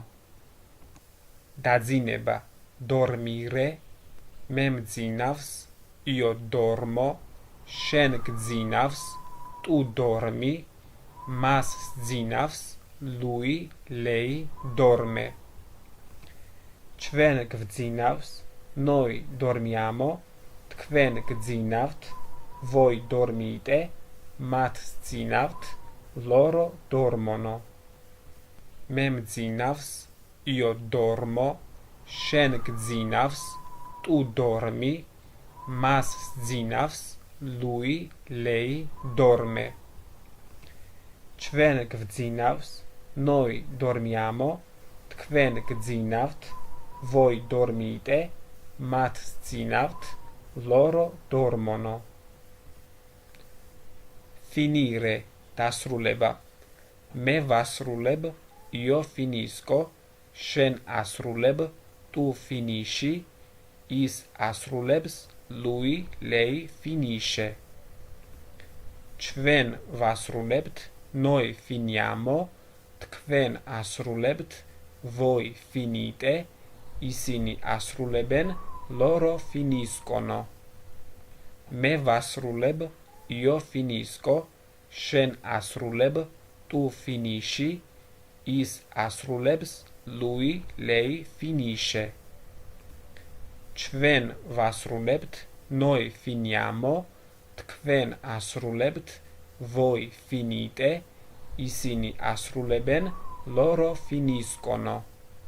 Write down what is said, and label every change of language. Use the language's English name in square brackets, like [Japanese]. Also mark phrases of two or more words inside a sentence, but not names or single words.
[Georgian] დაძინება, dormire, მე მძინავს, [Italian] io dormo, [Georgian] შენ გძინავს, [Italian] tu dormi, [Georgian] მას სძინავს, [Italian] lui, lei dorme. [Georgian] ჩვენ გვძინავს, [Italian] noi dormiamo, [Georgian] თქვენ გძინავთ, [Italian] voi dormite, [Georgian] მათ სძინავთ, [Italian] loro dormono. [Georgian] მე მძინავს, [Italian] io dormo, [Georgian] შენ გძინავს, [Italian] tu dormi, [Georgian] მას სძინავს, [Italian] lui, lei dorme. [Georgian] ჩვენ გვძინავს, [Italian] noi dormiamo, [Georgian] თქვენ გძინავთ, [Italian] voi dormite, [Georgian] მათ სძინავთ, [Italian] loro dormono. finire, [Georgian] დასრულება. მე ვასრულებ, [Italian] io finisco, [Georgian] შენ ასრულებ, [Italian] tu finisci, [Georgian] ის ასრულებს, [Italian] lui, lei finisce. [Georgian] ჩვენ ვასრულებთ, [Italian] noi finiamo, [Georgian] თქვენ ასრულებთ, [Italian] voi finite, [Georgian] ისინი ასრულებენ, [Italian] loro finiscono. [Georgian] მე ვასრულებ, [Italian] io finisco, [Georgian] შენ ასრულებ, [Italian] tu finisci, [Georgian] ის ასრულებს, [Italian] lui, lei finisce. [Georgian] ჩვენ ვასრულებთ, [Italian] noi finiamo, [Georgian] თქვენ ასრულებთ, [Italian] voi finite, [Georgian] ისინი ასრულებენ, [Italian] loro finiscono.